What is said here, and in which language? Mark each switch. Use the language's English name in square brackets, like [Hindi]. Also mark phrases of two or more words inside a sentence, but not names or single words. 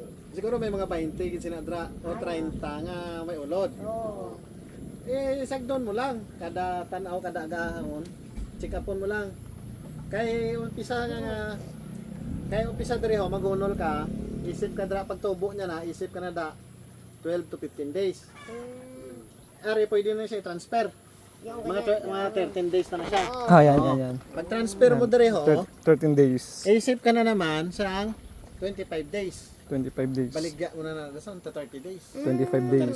[Hiligaynon] siguro may mga 20 gid sinadra o 30 nga may ulod. oh. Eh, sagdon mo lang, kada tanaw, kada agahon, check upon mo lang. Kay umpisa diri ho, magunol ka, isip ka dra pagtubo niya na, isip ka na da [English] 12 to 15 days. [Hiligaynon] Ari pwede na siya i-transfer. Yung Mga 13 days na siya. Ah, yan. Pag transfer mo diri ho, 13 days. isip ka na naman sa 25 days. 25 days. Baligya mo na sa 30 days. 25 days.